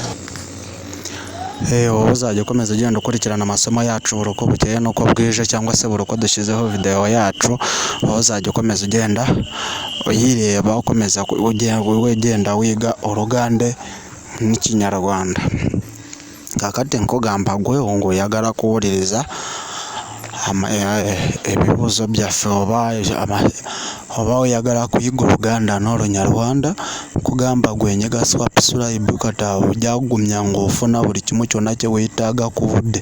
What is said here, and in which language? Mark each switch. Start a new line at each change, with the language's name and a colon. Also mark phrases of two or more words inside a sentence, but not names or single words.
Kinyarwanda: Wowe uzajya ukomeza ugenda ukurikirana amasomo yacu buri uko bukeye n'uko bwije, cyangwa se buri uko dushyizeho video yacu, wowe uzajya ukomeza ugenda uyireba, ukomeza ugenda wiga Urugande n'Ikinyarwanda.
Ganda: Kakati nkugamba gwe nguyagala kuwuliriza ebibuuzo byaffe oba oyagala kuyiga Oluganda n'Olunyarwanda, nkugamba gwe nyiga subscribe kati awo ojja kugumya ng'ofuna buli kimu kyonna kye weetaaga ku budde.